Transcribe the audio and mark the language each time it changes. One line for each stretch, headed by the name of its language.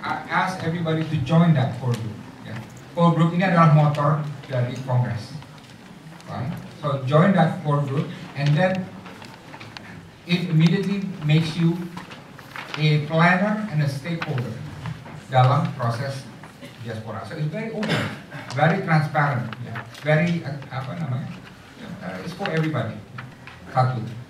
English: Ask everybody to join that core group.
Indonesian: Ya. Core group ini adalah motor dari Kongres.
English: Right? So join that core group, and then it immediately makes you a planner and a stakeholder
Indonesian: dalam proses diaspora.
English: So it's very open, very transparent, yeah. Very
Indonesian: apa namanya?
English: It's for everybody. Satu.